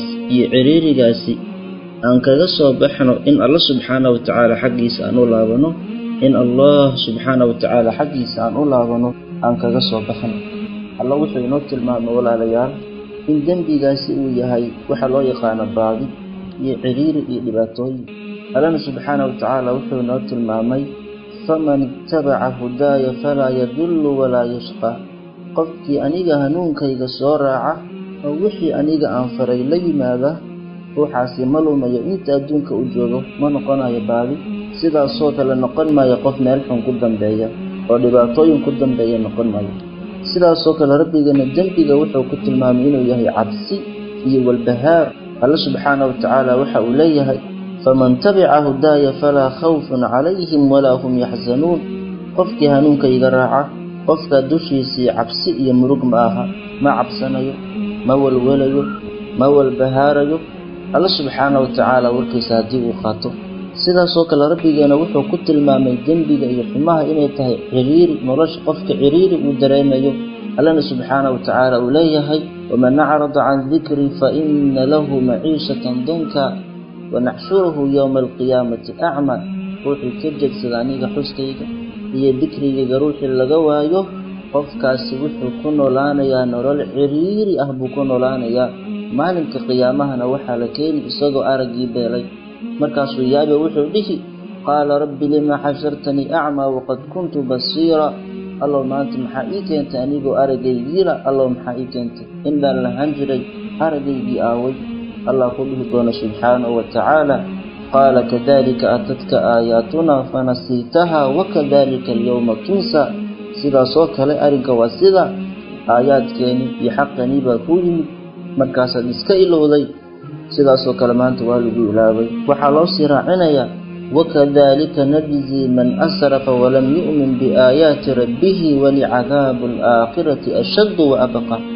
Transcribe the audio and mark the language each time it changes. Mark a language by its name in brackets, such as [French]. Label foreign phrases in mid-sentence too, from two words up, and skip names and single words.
[Somali] iyo ciriirigaasi aan kaga soo baxno in Allah [Arabic] سبحانه وتعالى [Somali] xaqiisa aan u laabano in [Arabic] الله سبحانه وتعالى [Somali] xaqiisa aan u laabano aan kaga soo baxno Allah wuxuu inoo tilmaamay walaalayaal in dembigaasi uu yahay waxa loo yaqaan baadi iyo ciriiri iyo dhibaatooyin Allah [Arabic] سبحانه وتعالى [Somali] wuxuu inoo tilmaamay [Arabic] فمن تبع هداي فلا يضل ولا يشقى [Somali] qofkii aniga hanuunkayga soo raaca oo wixii aniga aan faray la yimaada waxaasi malumayo inta adduunka u joogo ma noqonayo baadi sidaasoo kale noqon maayo qof meel xun ku dambeeya oo dhibaatooyin ku dambeeya noqon maayo sidaasoo kale rabbigana dembiga wuxuu ku tilmaamay inuu yahay cabsi iyo walbahaar Allah [Arabic] سبحانه وتعالى [Somali] waxa uu leeyahay [Arabic] فمن تبع هداي فلا خوف عليهم ولا هم يحزنون [Somali] qofkii hanuunkayga raaca qofka dushiisii cabsi iyo murug ma aha ma cabsanayo ma walwalayo ma walbahaarayo Allah [Arabic] سبحانه وتعالى [Somali] warkiisa hadii uu qaato sidaasoo kale rabbigeena wuxuu ku tilmaamay dembiga iyo xumaha inay tahay ciriiri nolosha qofka ciriiri uu dareemayo Allah [Arabic] سبحانه وتعالى [Somali] uu leeyahay [Arabic] ومن أعرض عن ذكري فإن له معيشة ضنكا ونحشره يوم القيامة أعمى [Somali] ruuxi ka jeedsada aniga xuskayga iyo dhikriga ruuxi laga waayo qofkaasi wuxuu ku noolaanayaa nolol ciriiri ah buu ku noolaanayaa maalinka qiyaamahana waxa la keenay isagoo aragii beelay markaasuu yaabe wuxuu dhihi [Arabic] قال رب لم حشرتني أعمى وقد كنت بصيرا [Somali] Allah maanta maxaa ii keentay anigoo aragaygiila Allah maxaa ii keentay inda la hanjiray aragaygii aaway Allah ku dhihi doona [Arabic] سبحانه وتعالى قال كذلك أتتك آياتنا فنسيتها وكذلك اليوم تنسى [Somali] sidaasoo kale arinka waa sida aayaadkeeni iyo xaqani baa ku yimid markaasaad iska ilowday sidaasoo kale maanta waa lagu ilaabay waxaa loo sii raacinayaa [Arabic] وكذلك نجزي من أسرف ولم يؤمن بآيات ربه ولعذاب الآخرة أشد وأبقى